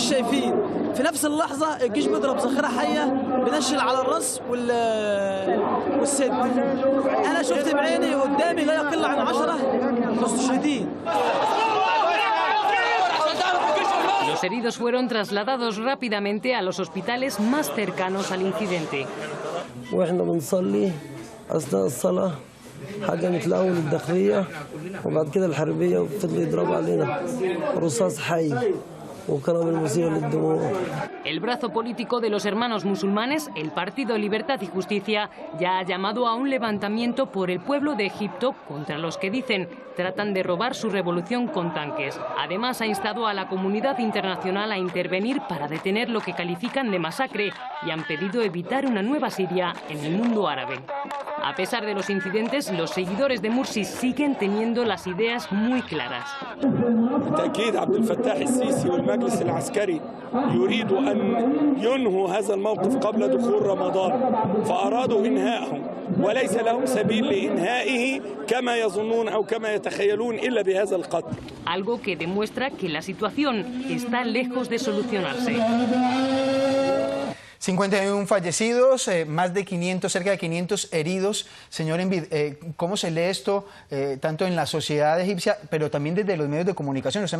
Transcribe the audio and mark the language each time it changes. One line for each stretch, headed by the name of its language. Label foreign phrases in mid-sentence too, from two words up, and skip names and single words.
Arabic: شايفين في نفس اللحظة الجيش بيضرب ذخيرة حية بنشل على الراس والصدر أنا شفت بعيني قدامي لا يقل عن 10 مستشهدين.
Spanish: Los heridos fueron trasladados rápidamente a los hospitales más cercanos al incidente.
Arabic: واحنا بنصلي أثناء الصلاة هجمت الأول الداخلية وبعد كده الحربية وفضلوا يضربوا علينا رصاص حي وكانوا المسير للدموع.
Spanish: El brazo político de los hermanos musulmanes, el Partido Libertad y Justicia, ya ha llamado a un levantamiento por el pueblo de Egipto contra los que dicen tratan de robar su revolución con tanques. Además, ha instado a la comunidad internacional a intervenir para detener lo que califican de masacre y han pedido evitar una nueva Siria en el mundo árabe. A pesar de los incidentes, los seguidores de Morsi siguen teniendo las ideas muy claras.
Arabic: بالتأكيد عبد الفتاح السيسي والمجلس العسكري يريدوا أن ينهوا هذا الموقف قبل دخول رمضان فأرادوا إنهائه وليس لهم سبيل لإنهائه كما يظنون أو كما يتخيلون إلا بهذا القتل.
Spanish: Algo que demuestra que la situación está lejos de solucionarse. 51 fallecidos, cerca de 500 heridos. Señor Envid, ¿cómo se lee esto tanto en la sociedad egipcia, pero también desde los medios de comunicación?